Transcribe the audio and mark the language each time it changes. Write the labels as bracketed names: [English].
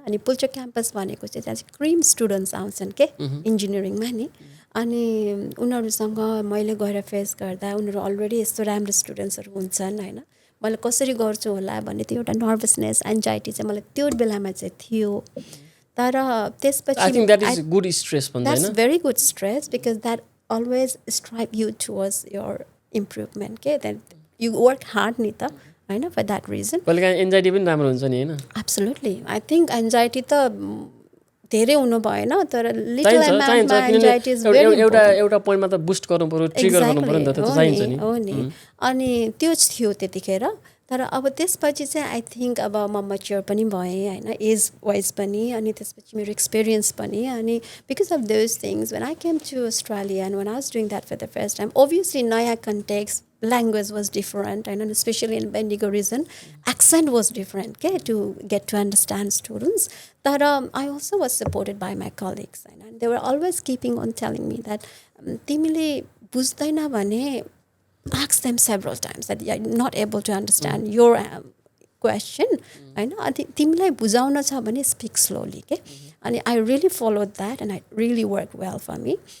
[Nepali] अनि पुल्चोक क्याम्पस भनेको चाहिँ त्यहाँ चाहिँ क्रिम स्टुडेन्ट्स आउँछन् के इन्जिनियरिङमा नि. अनि उनीहरूसँग मैले गएर फेस गर्दा उनीहरू अलरेडी यस्तो राम्रो स्टुडेन्ट्सहरू हुन्छन् होइन. मैले कसरी गर्छु होला भन्ने त्यो एउटा नर्भसनेस एन्जाइटी चाहिँ मलाई त्यो बेलामा चाहिँ थियो. तर त्यसपछि [English] I think that is good stress भन्दैन. That's very good stress because that always strive you towards your improvement. Okay, then you work hard [Nepali] नि त होइन [English] for that reason. [Nepali] कहिलेकाहीँ एन्जाइटी पनि राम्रो हुन्छ नि होइन. [English] Absolutely, I think anxiety [Nepali] त धेरै हुनु भएन तर [English] little amount मा anxiety is very important. [Nepali] एउटा पोइन्टमा त बुस्ट गर्नु पर्यो, ट्रिगर गर्नु पर्यो नि त, त्यो त चाहिन्छ नि. हो नि. अनि त्यो थियो त्यतिखेर. तर अब त्यसपछि चाहिँ आई थिङ्क अब म मच्योर पनि भएँ होइन, एज वाइज पनि. अनि त्यसपछि मेरो एक्सपिरियन्स पनि. अनि [English] Because of those things when I came to Australia and when I was doing that for the first time, obviously नयाँ context, language was different and especially in Bendigo region accent was different okay, to get to understand students. But I also was supported by my colleagues and they were always keeping on telling me that [Nepali] timile bujdaina bhane [English] ask them several times that you're not able to understand your question हैन. [Nepali] अनि तिमीलाई बुझाउन छ भने [English] speak slowly [Nepali] के. [English] अनि I really followed that and it really worked well for me.